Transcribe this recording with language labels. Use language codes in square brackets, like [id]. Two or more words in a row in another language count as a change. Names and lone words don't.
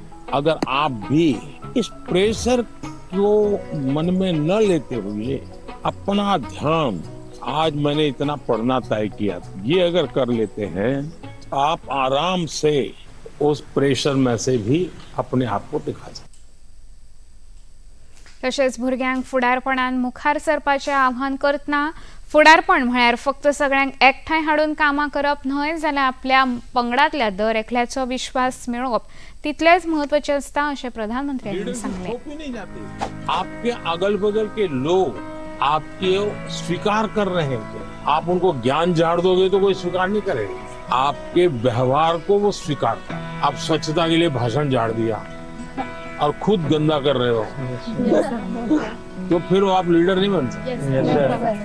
[hi] अगर आप भी इस प्रेशर को मन में न लेते हुए अपना ध्यान, आज मैंने इतना पढ़ना तय किया, ये अगर कर लेते हैं, आप आराम से उस प्रेशर में से भी अपने आप को दिखा सकते. [kok] तशेंच भुरग्यांक फुडारपणान मुखार सरपाचें आव्हान करतना फुडारपण म्हळ्यार फक्त सगळ्यांक एकठांय हाडून कामां करप न्हय, जाल्यार आपल्या पंगडांतल्या दर एकल्याचो विश्वास मेळोवप तितलेंच म्हत्वाचें आसता अशें प्रधानमंत्र्यांनी सांगलें. [hi] आपके अगल बगल के लोग आपके स्वीकार कर रहे हैं. आप उनको ज्ञान झाड़ दोगे तो कोई स्वीकार नहीं करेगा. आपके व्यवहार को वो स्वीकार कर. आप स्वच्छता के लिए भाषण झाड़ दिया और खुद गंदा कर रहे हो, तो फिर वो आप लीडर नहीं बन सकते.